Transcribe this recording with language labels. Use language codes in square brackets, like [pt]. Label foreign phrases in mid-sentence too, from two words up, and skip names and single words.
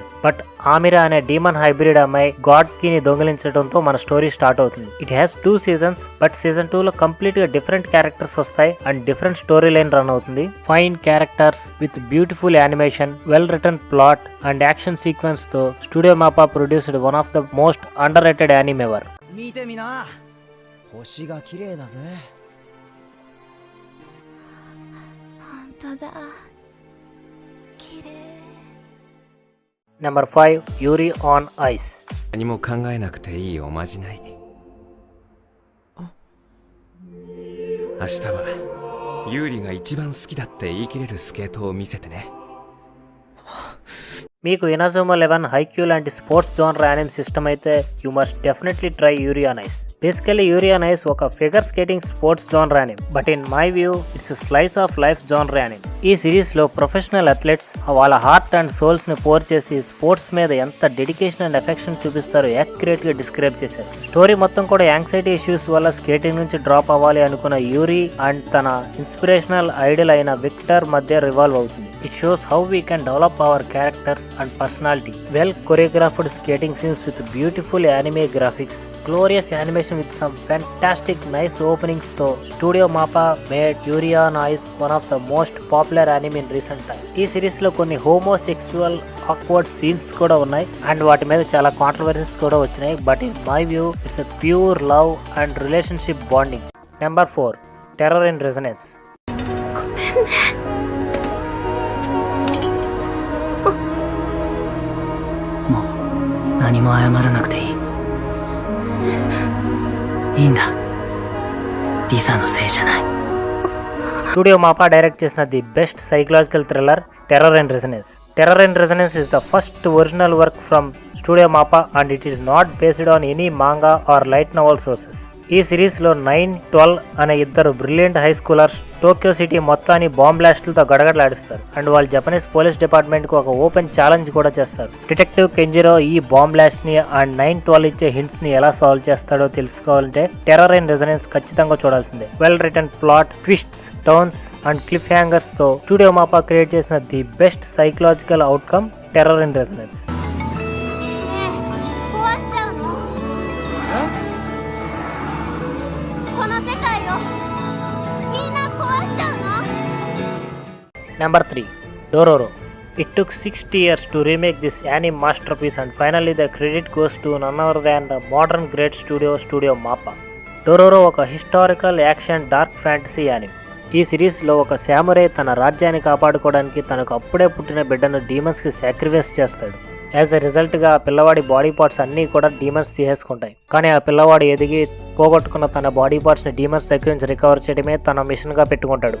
[te] బట్ ఆమిరా అనే డీమన్ హైబ్రిడ్ అమ్మాయి గాడ్ కీ ని దొంగిలించడంతో మన స్టోరీ స్టార్ట్ అవుతుంది. [en] it has 2 seasons, but season 2 [te] లో కంప్లీట్ గా డిఫరెంట్ క్యారెక్టర్స్ వస్తాయి అండ్ [en] different story line run [te] అవుతుంది. [en] fine characters with beautiful animation, well written plot and action sequence తో Studio Mappa produced one of the most under rated anime ever. [ja] 見てみな、星が綺麗だぜ。本当だ、綺麗。 [te] నెంబర్ 5 యూరి ఆన్ ఐస్. [ja] 何も考えなくていいおまじない。明日はユーリが一番好きだって言い切れるスケートを見せてね。 [te] మీకు ఇనాజుమా 11 హైక్యూ లాంటి [en] sports genre animes [te] ఇష్టమైతే [en] you must definitely try [te] యూరి ఆన్ ఐస్. బేసికల్లీ యూరి ఆన్ ఐస్ ఒక [en] figure skating sports genre anime, but in my view it's slice of life genre anime. [te] ఈ సిరీస్ లో [en] professional athletes [te] వాళ్ళ [en] heart and souls [te] ని పోర్ చేసి స్పోర్ట్స్ మీద ఎంత [en] dedication and affection [te] చూపిస్తారో యాక్యురేట్ గా డిస్క్రైబ్ చేశారు. స్టోరీ మొత్తం కూడా [en] anxiety issues [te] వల్ల స్కేటింగ్ నుంచి డ్రాప్ అవ్వాలి అనుకున్న యూరి అండ్ తన [en] inspirational idol [te] అయిన విక్టర్ మధ్య రివాల్వ్ అవుతుంది. [en] It shows how we can develop our characters and personality. Well choreographed skating scenes with beautiful anime graphics, glorious animation with some fantastic nice openings తో Studio Mappa made Yuri on Ice one of the most popular anime in recent times. [te] ఈ సిరీస్ లో కొన్ని [en] homosexual awkward scenes [te] కూడా ఉన్నాయి అండ్ వాటి మీద చాలా కాంట్రవర్సీస్ కూడా వచ్చినాయి, [en] but in my view it's a pure love and relationship bonding. [te] నెంబర్ 4 Terror in Resonance. [ja] もう何も謝らなくていい。いいんだ。リサのせいじゃない。 [te] స్టూడియో మాపా డైరెక్ట్ చేసిన [en] the best psychological thriller [te] టెర్రర్ అండ్ రెసొనెన్స్. [en] టెర్రర్ అండ్ రెసొనెన్స్ is the first original work from Studio Mappa and it is not based on any manga or light novel sources. [te] ఈ సిరీస్ లో 9, 12 అనే ఇద్దరు [en] brilliant high schoolers [te] టోక్యో సిటీ మొత్తాన్ని బాంబ్ బ్లాస్ట్లతో గడగడలాడిస్తారు అండ్ వాళ్ళు [en] Japanese police department [te] కు ఒక [en] open challenge [te] కూడా చేస్తారు. డిటెక్టివ్ కెంజిరో ఈ [en] bomb blast [te] ని అండ్ 9, 12 ఇచ్చే హింట్స్ ని ఎలా సాల్వ్ చేస్తాడో తెలుసుకోవాలంటే టెర్రర్ అండ్ రెసొనెన్స్ ఖచ్చితంగా చూడాల్సిందే. [en] well written plot, twists, turns and cliff hangers [te] తో స్టూడియో మాపా క్రియేట్ చేసిన [en] the best psychological outcome [te] టెర్రర్ అండ్ రెసొనెన్స్. [ja] この世界をみんな壊しちゃうの？ [en] Number 3 Dororo. It took 60 years to remake this anime masterpiece and finally the credit goes to none other than the modern great Studio Mappa. [te] Dororo ఒక [en] historical action dark fantasy anime. [te] ఈ సిరీస్ లో ఒక సామురై తన రాజ్యాన్ని కాపాడుకోవడానికి తనకు అప్పుడే పుట్టిన బిడ్డను డీమన్స్ కి సాక్రిఫైస్ చేస్తాడు. [en] as a result [te] గా ఆ పిల్లవాడి [en] body parts [te] అన్ని కూడా డీమన్స్ తీసేసుకుంటాయి. కానీ ఆ పిల్లవాడు ఎదిగి పోగొట్టుకున్న తన [en] body parts [te] ని డీమన్స్ దగ్గర నుంచి రికవర్ చేయడమే తన మిషన్ గా పెట్టుకుంటాడు.